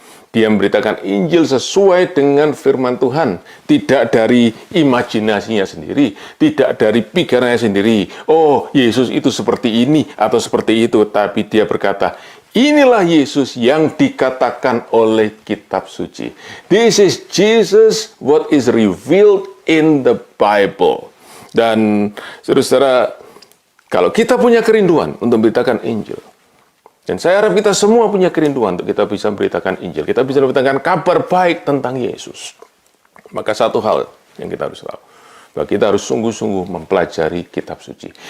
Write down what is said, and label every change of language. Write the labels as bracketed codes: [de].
[id] Dia memberitakan Injil sesuai dengan firman Tuhan, tidak dari imajinasinya sendiri, tidak dari pikirannya sendiri. Oh, Yesus itu seperti ini atau seperti itu, tapi dia berkata, inilah Yesus yang dikatakan oleh kitab suci. [en] This is Jesus what is revealed in the Bible. [id] Dan saudara-saudara, kalau kita punya kerinduan untuk memberitakan Injil, dan saya harap kita semua punya kerinduan untuk kita bisa memberitakan Injil, kita bisa memberitakan kabar baik tentang Yesus, maka satu hal yang kita harus tahu, bahwa kita harus sungguh-sungguh mempelajari kitab suci.